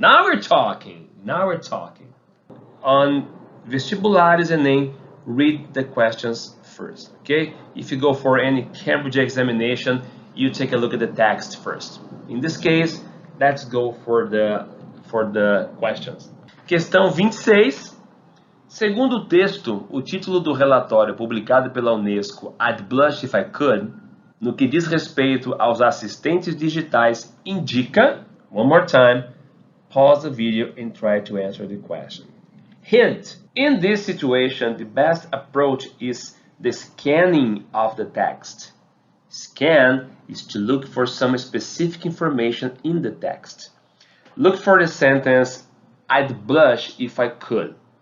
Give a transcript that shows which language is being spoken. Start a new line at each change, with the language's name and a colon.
English: Now we're talking. Now we're talking. On vestibulares Enem, read the questions first, okay? If you go for any Cambridge examination, you take a look at the text first. In this case, let's go for the questions.
Portuguese: Questão 26. Segundo o texto, o título do relatório publicado pela Unesco, I'd Blush If I Could, no que diz respeito aos assistentes digitais, indica,
English: one more time, pause the video and try to answer the question. Hint, in this situation, the best approach is the scanning of the text. Scan is to look for some specific information in the text. Look for the sentence, I'd blush if I could.